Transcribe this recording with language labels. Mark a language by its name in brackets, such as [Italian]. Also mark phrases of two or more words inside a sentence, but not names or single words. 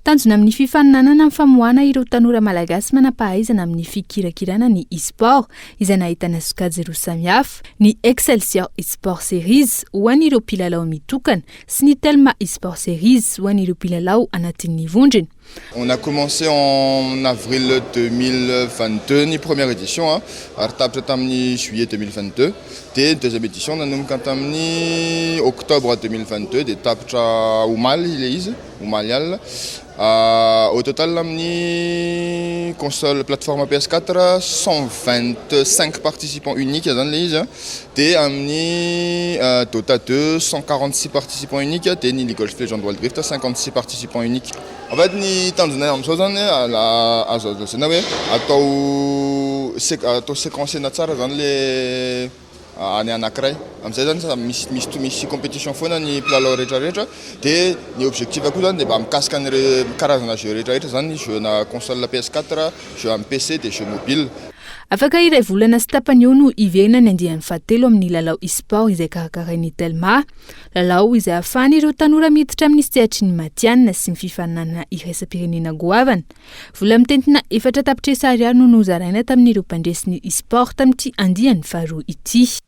[Malagasy] tanjona amin'ny fifaninanana amin'ny famoahana ireo tanora malagasy manampahaizana amin'ny fikirakirana ny e-sport izay nahitana sokajy roa samihafa, ny Excelsior e-sport series ho an'ireo mpilalao mitokana sy ny Telma e-sport series ho an'ireo mpilalao anatin'ny vondrona. [French] On a commencé en avril 2022, ni première édition, [Malagasy] ary tapitra tamin'ny juillet 2022. De [French] deuxième édition [Malagasy] nanomboka tamin'ny octobre 2022 de tapitra Omaly ilay izy, Omaly alina. [French] Au total [Malagasy] amin'ny [French] console plateforme [Malagasy] PS4 125 [French] participants uniques [Malagasy] zany ilay izy, de amin'ny Dota 2 146 [French] participants uniques, [Malagasy] de ny League of Legends Wild Rift 56 [French] participants uniques. En fait [Malagasy] ny tanjona amin'izao zany azo lazaina hoe atao séquencena tsara zany le any anankiray. Amin'izay zany misy compétition foana ny mpilalao rehetrarehetra, de ny objectif koa zany de mba mikasika ny karazana jeu rehetrarehetra zany, jeu na console PS4, jeu amin'ny PC, de jeu mobile. Afaka iray volana sy tapany eo no iverina ny andian'ny fahatelo amin'ny lalao e-sport izay karakarain'ny Telma, lalao izay ahafahan'ireo tanora miditra amin'ny sehatry ny matianina sy ny fifaninana iraisam-pirenena goavana. Vola mitentina 4 tapitrisa ariary no nozaraina tamin'ireo mpandresy ny e-sport tamin'ity andian'ny faharoa ity.